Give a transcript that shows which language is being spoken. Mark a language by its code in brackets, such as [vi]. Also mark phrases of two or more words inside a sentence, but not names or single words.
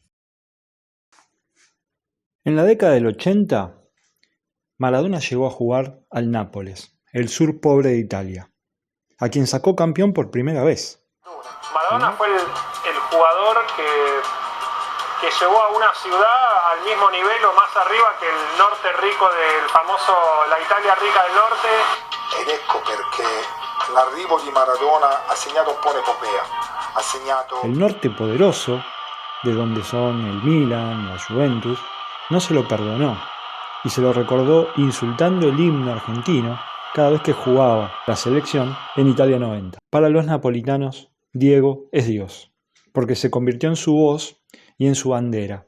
[es] En la década del 80, Maradona llegó a jugar al Nápoles, el sur pobre de Italia, a quien sacó campeón por primera vez. Maradona fue el jugador que llevó a una ciudad al mismo nivel o más arriba que el norte rico del famoso, la Italia rica del norte. [it] Ed ecco perché l'arrivo di Maradona ha segnato un po' l'epopea. [es] El norte poderoso, de donde son el Milan, la Juventus, no se lo perdonó y se lo recordó insultando el himno argentino cada vez que jugaba la selección en Italia 90. Para los napolitanos, Diego es Dios, porque se convirtió en su voz y en su bandera.